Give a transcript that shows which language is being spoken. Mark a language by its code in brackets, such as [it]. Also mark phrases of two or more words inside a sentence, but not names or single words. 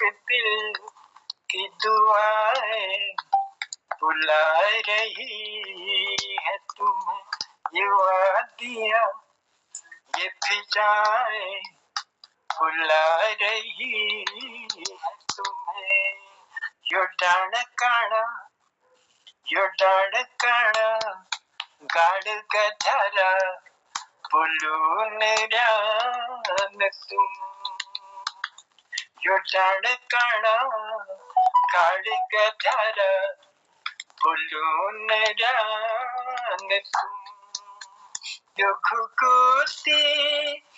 [hi] दिल की दुआएं बुला रही है तुम्हें, ये वादियां, ये फिजाएं बुला रही है तुम्हें, [gbm] यो डाण काणा, यो डाण काणा गाड़ गधरा बुलून रान तुम, यो डाण काणा गाड़ गधरा बुलून रान तुम, यो घुघुती